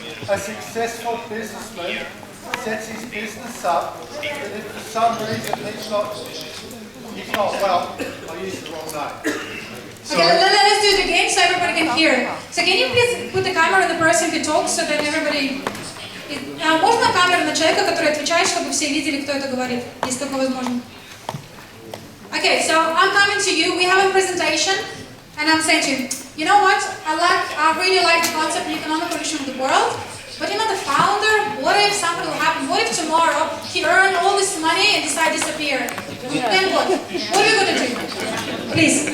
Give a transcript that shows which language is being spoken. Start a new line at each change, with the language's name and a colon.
English: A successful businessman sets his business up, but if for some reason he's not well, I used the wrong name. Okay, let's do it again so everybody can hear. So can you please put the camera on the person who talks so that everybody...
Russian: Можно камеру на человека, который отвечает, чтобы все видели, кто это говорит, если только возможно.
English: Okay, so I'm coming to you. We have a presentation, and I'm saying to you, you know what? I really like the concept of economic evolution of the world. But you know, the founder, what if something will happen? What if tomorrow he earned all this money and decide to disappear? Then what? What are we going to do? Please.